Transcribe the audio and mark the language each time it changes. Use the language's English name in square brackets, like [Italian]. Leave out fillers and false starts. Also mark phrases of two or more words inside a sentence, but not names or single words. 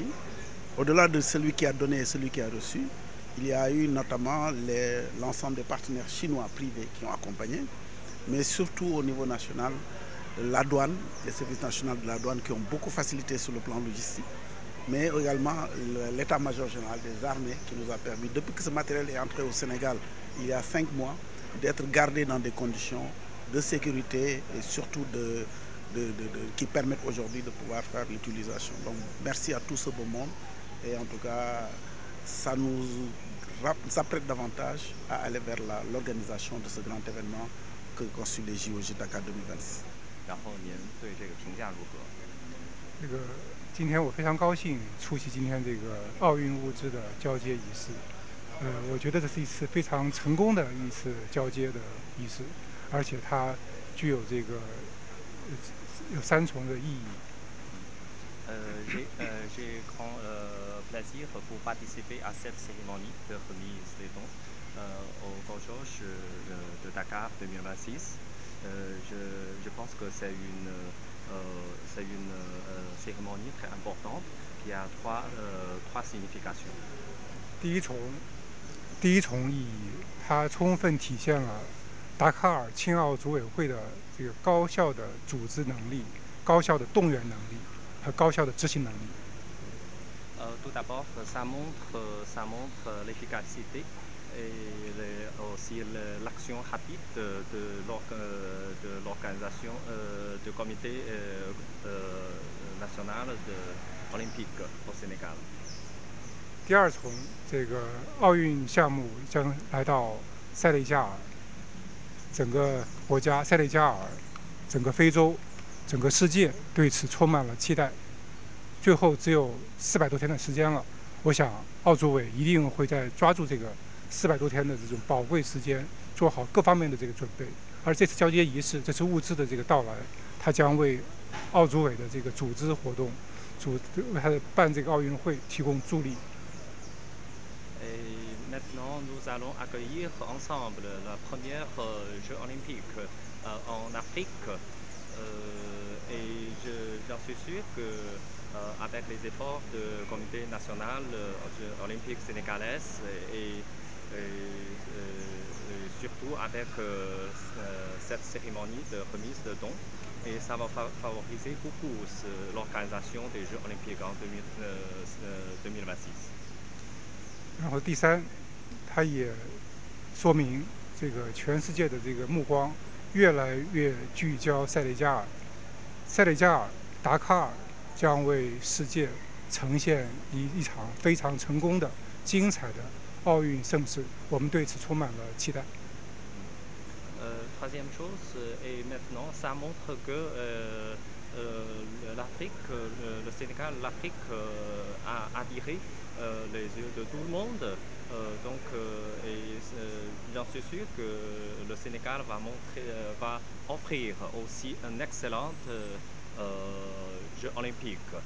[French] Au-delà de celui qui a donné et celui qui a reçu, il y a eu notamment l'ensemble des partenaires chinois privés qui ont accompagné, mais surtout au niveau national, la douane, les services nationaux de la douane qui ont beaucoup facilité sur le plan logistique, mais également l'état-major général des armées qui nous a permis, depuis que ce matériel est entré au Sénégal il y a 5 mois, d'être gardé dans des conditions de sécurité et surtout qui permettent aujourd'hui de pouvoir faire l'utilisation. Donc merci à tout ce beau monde et en tout cas ça nous apprête davantage à aller vers l'organisation de ce grand événement que constituent les JOJ Dakar 2026. [Chinese] 然后您对这个评价如何？今天我非常高兴出席今天这个奥运物资的交接仪式。我觉得这是一次非常成功的一次交接的仪式，而且它具有这个有3重的意义。 [French] J'ai grand plaisir pour participer à cette cérémonie de remise des dons au COJOJ de Dakar 2026. Je pense que c'est une cérémonie très importante qui a trois significations. [Chinese] 第一重意义，它充分体现了达喀尔青奥组委会的这个高效的组织能力、高效的动员能力和高效的执行能力。 [French] Tout d'abord, ça montre l'efficacité et aussi l'action rapide de l'organisation du comité national olympique au Sénégal. [Chinese] 第二重，这个奥运项目将来到塞内加尔，整个国家塞内加尔、整个非洲、整个世界对此充满了期待。最后只有400多天的时间了，我想奥组委一定会在抓住这个400多天的这种宝贵时间，做好各方面的这个准备。而这次交接仪式，这次物资的这个到来，它将为奥组委的这个组织活动、为它的办这个奥运会提供助力。 [French] Maintenant, nous allons accueillir ensemble la première Jeux olympiques en Afrique. Et j'en suis sûr qu'avec les efforts du comité national olympique sénégalais et surtout avec cette cérémonie de remise de dons, et ça va favoriser beaucoup l'organisation des Jeux olympiques en 2026. [Chinese] 然后第三，它也说明这个全世界的这个目光越来越聚焦塞内加尔。塞内加尔达喀尔将为世界呈现一场非常成功的、精彩的奥运盛事，我们对此充满了期待。 [French] Troisième chose, et maintenant, ça montre que l'Afrique, le Sénégal, l'Afrique a attiré les yeux de tout le monde. J'en suis sûr que le Sénégal va offrir aussi un excellent jeu olympique.